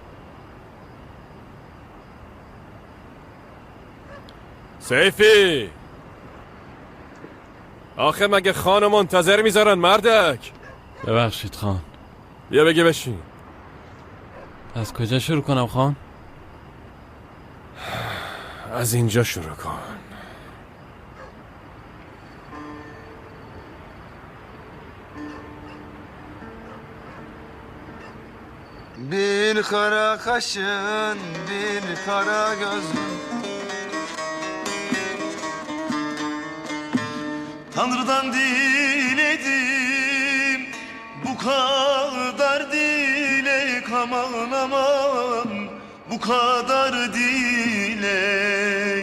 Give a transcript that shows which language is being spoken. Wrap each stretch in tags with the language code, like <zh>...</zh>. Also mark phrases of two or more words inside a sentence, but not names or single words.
<fa>سیفی آخه مگه خانو منتظر میذارن مردک؟ ببخشید خان. بیا بگی بشین. از کجا شروع کنم خان؟ از اینجا شروع کن.</fa> <tr>Bir kara kaşın, bir kara gözün, Tanrı'dan diledim bu kadar dilek, aman aman bu kadar dilek.</tr>